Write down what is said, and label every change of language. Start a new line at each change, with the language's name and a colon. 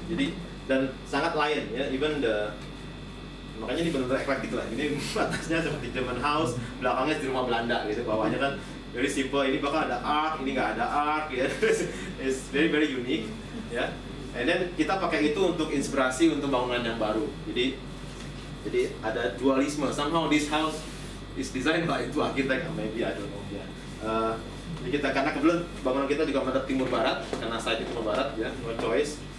Indonesian: Jadi dan sangat lain ya, even makanya ini benar-benar eclectic lah. Ini atasnya seperti German house, belakangnya di rumah Belanda gitu, bawahnya kan
English: very simple.
Indonesian: Ini bakal ada arc, ini nggak ada arc ya.
English: It's very unique
Indonesian: ya. And then kita pakai itu untuk inspirasi untuk bangunan yang baru. Jadi ada dualisme.
English: Somehow this house is designed by two architect, maybe I don't know ya.
Indonesian: Jadi kita karena kebetulan bangunan kita juga menghadap timur barat, karena site timur barat ya, no choice.